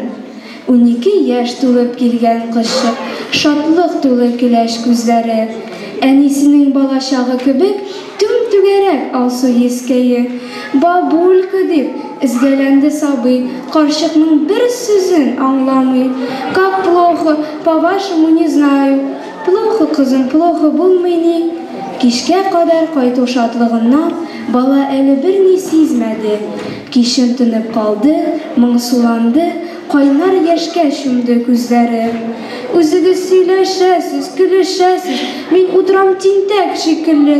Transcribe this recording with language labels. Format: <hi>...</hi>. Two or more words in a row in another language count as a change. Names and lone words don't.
<tt>12 яшь тулып килгән кызчык, шатлык тулы көләч күзләре. Әнисенең балачагы кебек түм-түгәрәк алсу ескәе. Бабулька дип изгәләнде сабый, карчыкның бер сүзен аңламый.</tt> <ru>Как плохо, по-вашему не знаю. Плохо,</ru> <tt>кызым, плохо булмый ни. Кичкә кадәр кайту шатлыгыннан бала әле берни сизмәде. Кичен тынып калды, моңсуланды, кайнар яшькә чумды күзләре. Үзегез сөйләшәсез, көлешәсез, мин утрам тинтәк шикелле.</tt>